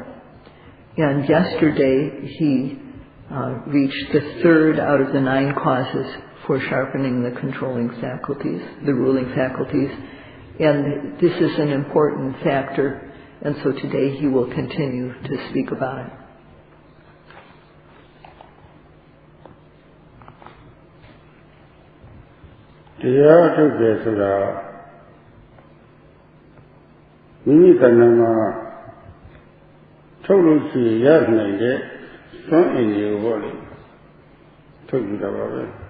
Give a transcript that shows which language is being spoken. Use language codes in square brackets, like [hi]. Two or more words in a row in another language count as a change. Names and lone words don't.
[en] And yesterday he reached the 3rd out of the 9 causes for sharpening the controlling faculties, the ruling faculties, and this is an important factor, and so today he will continue to speak about it. [my] တရားထုတ်တယ်ဆိုတာမိမိတဏ္ဍာမှာထုတ်လို့ရှိရနိုင်တဲ့စွမ်းအင်တွေကိုပေါ့လေထုတ်ကြည့်တာပါပဲ